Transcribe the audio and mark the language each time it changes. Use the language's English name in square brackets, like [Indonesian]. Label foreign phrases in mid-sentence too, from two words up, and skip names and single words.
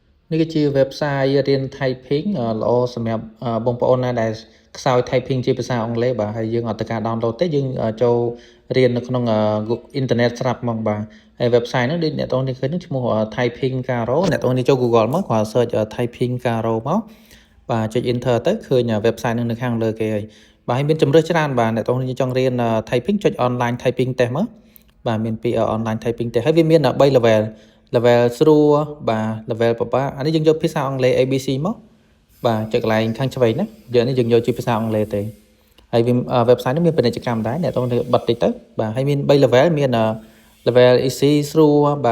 [Khmer] នេះគឺជា website រៀន typing ល្អសម្រាប់បងប្អូនណាដែលខ្សោយ typing ជាភាសាអង់គ្លេសបាទហើយយើងអត់ទៅការ download ទេយើងចូលរៀននៅក្នុងអ៊ីនធឺណិតស្រាប់ហ្មងបាទហើយ website ហ្នឹងដូចអ្នកទាំងនេះឃើញហ្នឹងឈ្មោះ Typing Karo អ្នកទាំងនេះចូល Google មកគ្រាន់ search Typing Karo មកបាទចុច enter ទៅឃើញ website ហ្នឹងនៅខាងលើគេហើយបាទហើយមានជម្រើសច្រើនបាទអ្នកទាំងនេះចង់រៀន typing ចុច [English] online typing test [Khmer] មកបាទមានពី [English] online typing test [Khmer] ហើយវាមាន3 level ស្រួលបាទ level ពិបាកអានេះយើងយកភាសាអង់គ្លេស ABC មកបាទ ចុចកន្លែងខាងឆ្វេងណាយើងនេះយើងយកជាភាសាអង់គ្លេសទេហើយវា website នេះមានពាណិជ្ជកម្មដែរអ្នកទាំងនេះបិទតិចទៅបាទហើយមាន3 level មាន [English] level easy [Khmer] ស្រួលបាទ